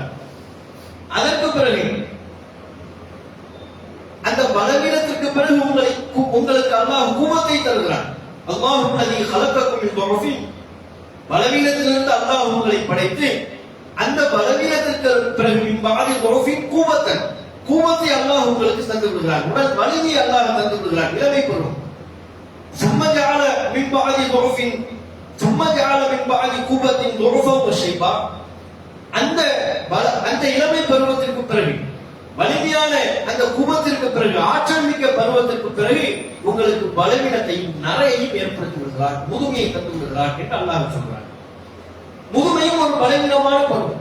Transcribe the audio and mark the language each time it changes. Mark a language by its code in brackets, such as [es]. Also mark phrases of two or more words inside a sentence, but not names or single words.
[ta] அதற்கு பிறகு அந்த பலவீனத்திற்கு பிறகு உங்களுக்கு அல்லாஹ் குவத்தை தருகிறான். [ar] الله الذي خلقكم من ضعف, [ta] பலவீனத்திலிருந்து அல்லாஹ் உங்களை படைத்து அந்த பலவீனத்திற்கு பிறகு [ar] من بعد ضعف قوة, [ta] குவத்தை அல்லாஹ் உங்களுக்கு தந்து விடுகிறான். உடல் வலிமையை அல்லாஹ் தந்து விடுகிறான். இளமை பருவம். [ar] ثم جعل من بعد ضعف ثم جعل من بعد قوة ضعفا وشيبا, [ta] அந்த இளமை பருவத்திற்கு பிறகு வலிமையான அந்த குவத்திற்கு பிறகு ஆற்றல் மிக்க பருவத்திற்கு பிறகு உங்களுக்கு பலவீனத்தையும் நரையையும் ஏற்படுத்தி விடுகிறார், முதுமையை தந்து விடுகிறார் என்று அல்லாஹ் சொல்றார். முதுமையும் ஒரு பலவீனமான பருவம்.